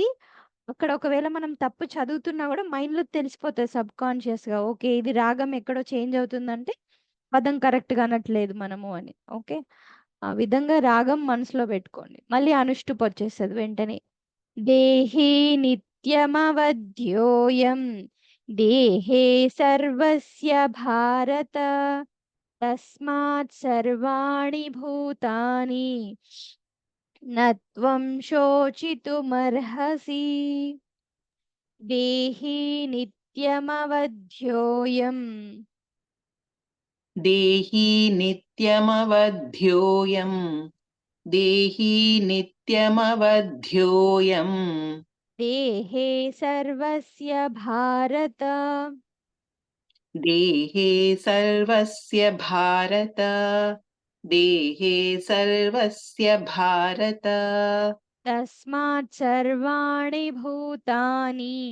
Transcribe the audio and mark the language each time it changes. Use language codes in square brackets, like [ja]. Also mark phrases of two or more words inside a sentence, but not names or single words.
[te] అక్కడ ఒకవేళ మనం తప్పు చదువుతున్నా కూడా మైండ్లో తెలిసిపోతుంది సబ్కాన్షియస్గా. ఓకే, ఇది రాగం ఎక్కడో చేంజ్ అవుతుందంటే పదం కరెక్ట్గా అనట్లేదు మనము అని. ఓకే, ఆ విధంగా రాగం మనసులో పెట్టుకోండి. మళ్ళీ అనుష్టుప్ వచ్చేస్తుంది వెంటనే. [sa] దేహి నిత్యమవధ్యోయం దేహే సర్వస్య భారత తస్మాత్ సర్వాణి భూతాని నత్వం శోచితుమర్హసి. దేహి నిత్యమవధ్యోయం దేహి నిత్యమవధ్యోయం దేహి నిత్యమవధ్యోయం దేహే సర్వస్య భారత దేహే సర్వస్య భారత దేహే సర్వస్య భారత తస్మాత్ సర్వాణి భూతాని